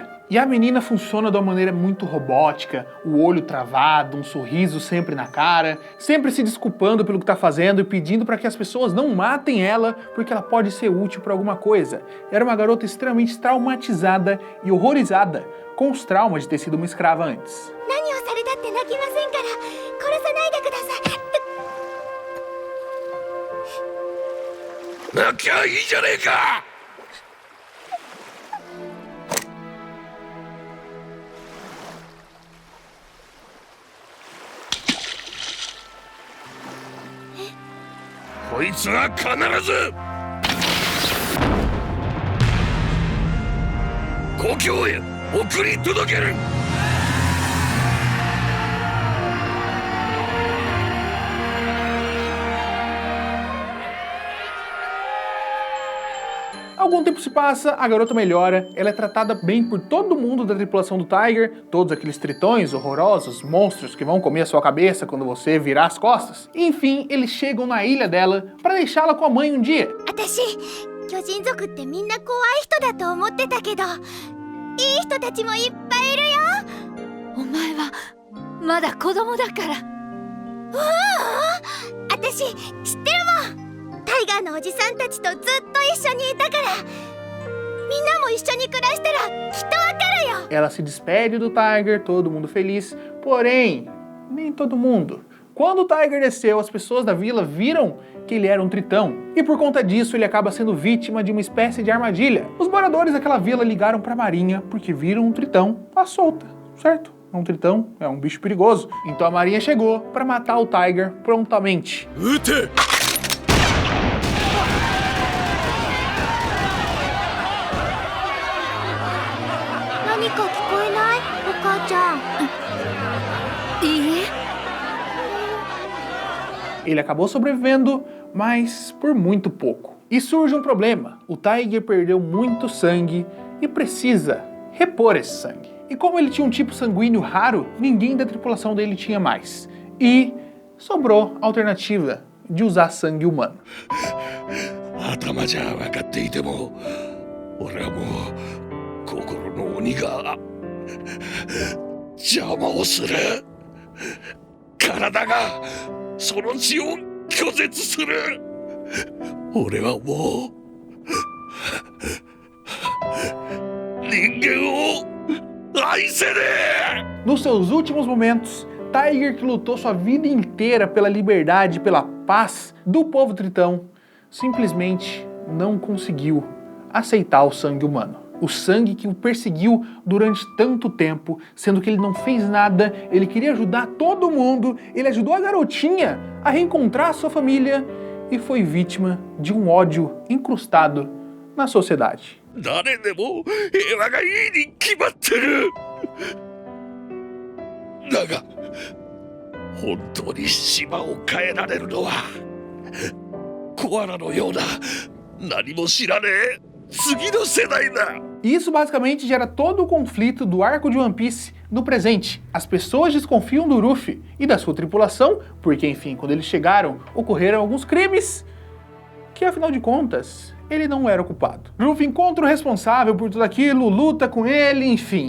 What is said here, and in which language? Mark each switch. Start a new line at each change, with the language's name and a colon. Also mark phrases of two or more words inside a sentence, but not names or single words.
Portuguese: E a menina funciona de uma maneira muito robótica, o olho travado, um sorriso sempre na cara, sempre se desculpando pelo que está fazendo e pedindo para que as pessoas não matem ela porque ela pode ser útil para alguma coisa. Era uma garota extremamente traumatizada e horrorizada com os traumas de ter sido uma escrava antes.
Japanese: 泣きゃいいじゃねえか。こいつは必ず故郷へ送り届ける。
Portuguese: Algum tempo se passa, a garota melhora, ela é tratada bem por todo mundo da tripulação do Tiger, todos aqueles tritões horrorosos, monstros que vão comer a sua cabeça quando você virar as costas. E, enfim, eles chegam na ilha dela para deixá-la com a mãe um dia.
Japanese: 巨人族ってみんな怖い人だと思ってたけど、いい人たちもいっぱいいるよ。お前はまだ子供だから。私知ってるもん。タイガーのおじさんたちとずっと一緒にいたから、みんなも一緒に暮らしたらきっとわかるよ。
Portuguese: Ela se despede do Tiger, todo mundo feliz, porém, nem todo mundo. Quando o Tiger desceu, as pessoas da vila viram que ele era um tritão, e por conta disso ele acaba sendo vítima de uma espécie de armadilha. Os moradores daquela vila ligaram para a marinha porque viram um tritão à solta, certo? é um tritão, é um bicho perigoso. Então a marinha chegou para matar o Tiger prontamente.
Japanese: 撃て何か聞こえない？お母ちゃん。いいえ。
Portuguese: Ele acabou sobrevivendo, mas por muito pouco. E surge um problema. O Tiger perdeu muito sangue e precisa repor esse sangue. E como ele tinha um tipo sanguíneo raro, ninguém da tripulação dele tinha mais. E sobrou a alternativa de usar sangue humano.
Japanese: 頭じゃ分かっていても俺はもう心の鬼が邪魔をする体がその血を拒絶する俺はもう人間を愛せねえ
Portuguese: Nos seus últimos momentos, Tiger, que lutou sua vida inteira pela liberdade, pela paz do povo tritão, simplesmente não conseguiu aceitar o sangue humano. O sangue que o perseguiu durante tanto tempo, sendo que ele não fez nada, ele queria ajudar todo mundo, ele ajudou a garotinha a reencontrar sua família e foi vítima de um ódio incrustado na sociedade.
Japanese: 誰でも平和がいいに決まってるだが本当に島を変えられるのはコアラのような何も知らねえ次の世代だ
Portuguese: E isso basicamente gera todo o conflito do arco de One Piece no presente. As pessoas desconfiam do Luffy e da sua tripulação, porque enfim, quando eles chegaram, ocorreram alguns crimes que afinal de contas, ele não era o culpado. Luffy encontra o responsável por tudo aquilo, luta com ele, enfim.